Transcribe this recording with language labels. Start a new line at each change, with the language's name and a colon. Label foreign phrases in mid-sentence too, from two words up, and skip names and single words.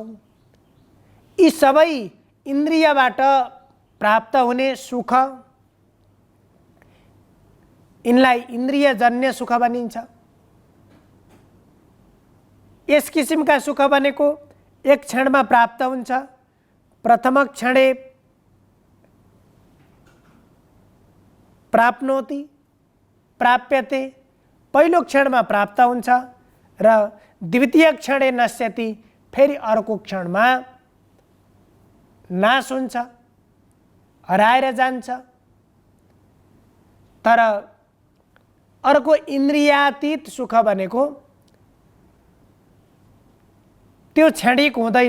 Nepali: यी सबै इन्द्रियबाट प्राप्त हुने सुख, यिनलाई इन्द्रियजन्य सुख भनिन्छ। यस किसिमका सुख भनेको एक क्षणमा प्राप्त हुन्छ।
Sanskrit: प्रथम क्षणे प्राप्नोति प्राप्यते,
Nepali: पहिलो क्षणमा प्राप्त हुन्छ र
Sanskrit: द्वितीय क्षणे नश्यति,
Nepali: फेरि अर्को क्षणमा नाश हुन्छ, हराएर जान्छ। तर अर्को इन्द्रियातीत सुख भनेको त्यो क्षणिक हुँदैन।